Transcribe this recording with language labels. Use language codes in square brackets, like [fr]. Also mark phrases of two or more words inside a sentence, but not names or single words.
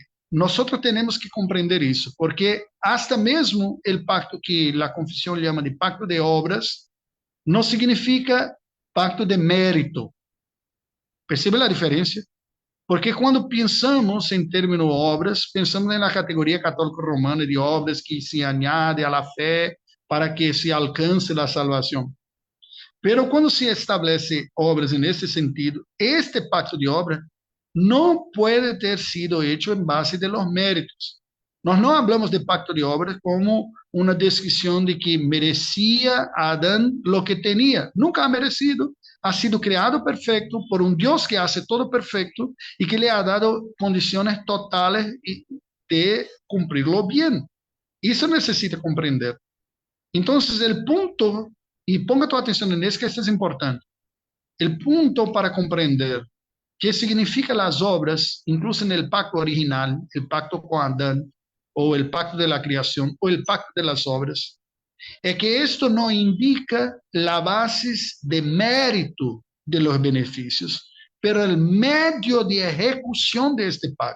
[es] Nosotros tenemos que comprender eso, porque hasta mesmo el pacto que la confesión llama de pacto de obras, no significa pacto de mérito. ¿Percibe la diferencia? [pt] Porque quando pensamos em términos obras, pensamos na categoria católica romana de obras que se añade à fé para que se alcance a salvação. Pero quando se estabelece obras nesse sentido, este pacto de obra não pode ter sido hecho em base [es] de los méritos. [pt] Nós não hablamos de pacto de obras como uma descrição de que merecia a Adán [es] lo que tenía. Nunca ha merecido. Ha sido creado perfecto por un Dios que hace todo perfecto y que le ha dado condiciones totales de cumplirlo bien. Eso necesita comprender. Entonces el punto, y ponga tu atención en esto, que esto es importante, el punto para comprender qué significan las obras, incluso en el pacto original, el pacto con Adán, o el pacto de la creación, o el pacto de las obras, es que esto no indica la base de mérito de los beneficios, pero el medio de ejecución de este pacto.